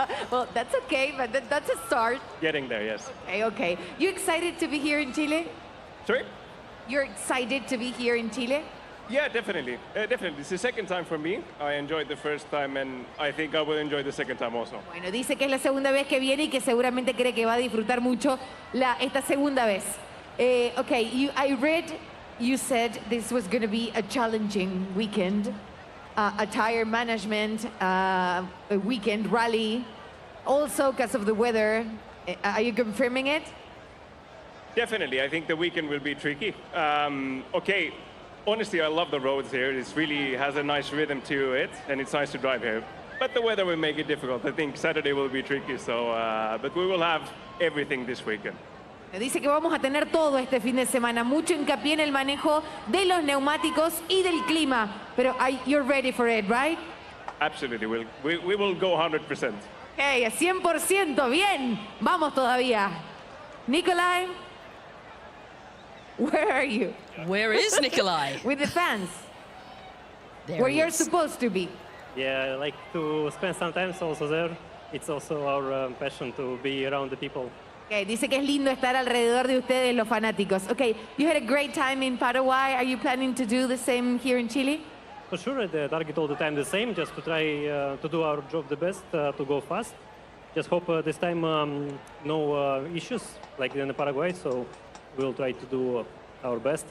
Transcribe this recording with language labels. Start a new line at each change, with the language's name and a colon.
English: Well, that's okay, but that's a start. Getting there, yes. Okay. You excited to be here in Chile? Sorry? You're excited to be here in Chile? Yeah, definitely. Definitely. It's the second time for me. I enjoyed the first time, and I think I will enjoy the second time also.
Spanish: Bueno, dice que es la segunda vez que viene y que seguramente cree que va a disfrutar mucho esta segunda vez.
English: Okay, I read you said this was going to be a challenging weekend. A tire management, a weekend rally, also because of the weather. Are you confirming it? Definitely. I think the weekend will be tricky. Okay, honestly, I love the roads here. It really has a nice rhythm to it, and it's nice to drive here. But the weather will make it difficult. I think Saturday will be tricky, so but we will have everything this weekend.
Spanish: Dice que vamos a tener todo este fin de semana, mucho hincapié en el manejo de los neumáticos y del clima. Pero
English: you're ready for it, right? Absolutely, we will go 100%. Hey, 100%,
Spanish: bien. Vamos todavía.
English: Nikolai, where are you? Where is Nikolai? With the fans. There where he you're is. supposed to be. Yeah, I like to spend some time also there. It's also our passion to be around the people.
Spanish: Okay, dice que es lindo estar alrededor de ustedes, los fanáticos.
English: Okay, you had a great time in Paraguay. Are you planning to do the same here in Chile? For sure, the target all the time the same, just to try to do our job the best, to go fast. Just hope this time no issues like in the Paraguay, so we'll try to do our best.